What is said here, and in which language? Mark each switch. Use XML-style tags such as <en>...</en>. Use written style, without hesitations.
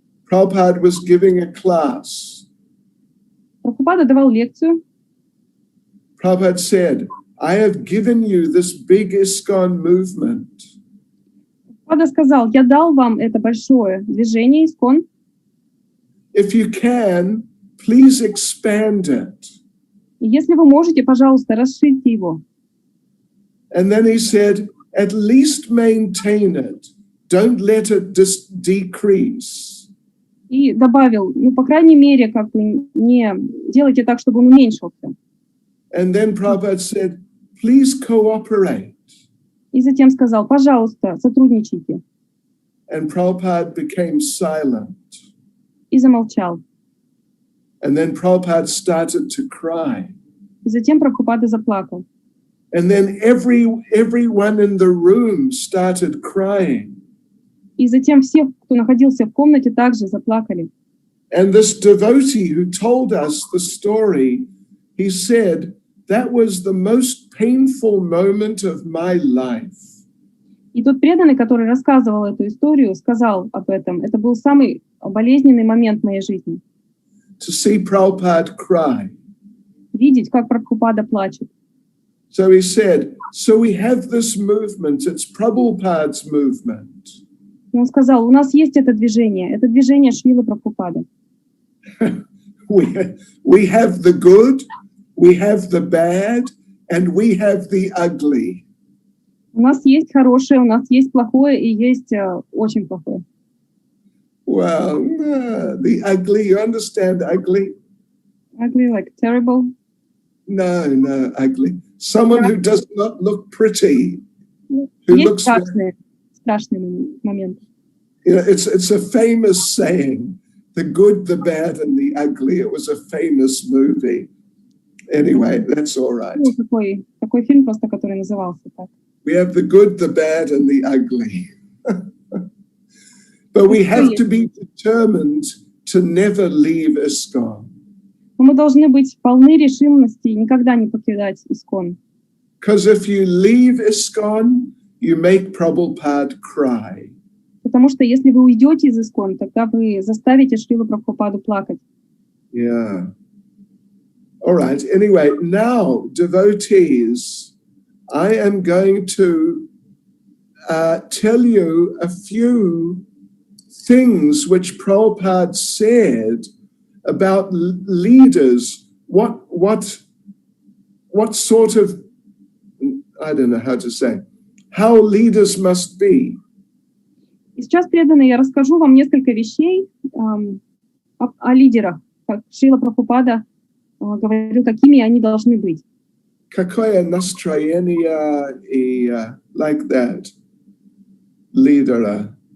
<en>Prabhupada was giving a class.</en> <ru>Прабхупада давал лекцию.</ru> <en>Prabhupada said, I have given you this big ISKCON movement.</en> <ru>Прабхупада сказал: я дал вам это большое движение ISKCON.</ru> <en>If you can, please expand it.</en> <ru>И если вы можете, пожалуйста, расширьте его.</ru> <en>And then he said, at least maintain it. Don't let it decrease.</en> <ru>И добавил: по крайней мере, как бы не делайте так, чтобы он уменьшился.</ru> <en>And then Prabhupada said, please cooperate.</en> <ru>И затем сказал: пожалуйста, сотрудничайте.</ru> <en>And Prabhupada became silent.</en> <ru>И замолчал.</ru> <en>And then Prabhupada started to cry.</en> <ru>И затем Прабхупада заплакал.</ru> <en>And then everyone in the room started crying.</en> <ru>И затем все, кто находился в комнате, также заплакали.</ru> <en>And this devotee who told us the story, he said, that was the most painful moment of my life.</en> <ru>И тот преданный, который рассказывал эту историю, сказал об этом: это был самый болезненный момент моей жизни.</ru> <en>To see Prabhupada cry.</en> <ru>Видеть, как Прабхупада плачет.</ru> <en>So he said, so we have this movement, it's Prabhupada's movement.</en> <ru>И он сказал: у нас есть это движение Шрилы Прабхупады.</ru> <en>We have the good, we have the bad, and we have the ugly.</en> <ru>У нас есть хорошее, у нас есть плохое и есть очень плохое.</ru> <en>Well, the ugly, you understand ugly? Ugly, like terrible? No, ugly. Someone who does not look pretty. Who</en> <ru>Есть</ru> <en>looks</en> <ru>страшный момент.</ru> <en>You know, it's a famous saying, the good, the bad, and the ugly. It was a famous movie. Anyway, that's all right.</en> <ru>Такой такой фильм просто, который назывался так.</ru> <en>We have the good, the bad, and the ugly. But we have to be determined to never leave ISKCON.</en> <ru>Но мы должны быть полны решимости и никогда не покидать ISKCON.</ru> <en>Because if you leave ISKCON, you make Prabhupada cry.</en> <ru>Потому что если вы уйдете из ISKCON, тогда вы заставите Шрилу Прабхупаду плакать.</ru> <en>Yeah. All right. Anyway, now, devotees, I am going to tell you a few things which Prabhupada said about leaders. What sort of, I don't know how to say, how leaders must be.</en> <ru>И сейчас, преданные, я расскажу вам несколько вещей о лидерах, как Шрила Прабхупада говорил, какими они должны быть. Какое настроение и</ru> <en>like that,</en> <ru>лидера.</ru>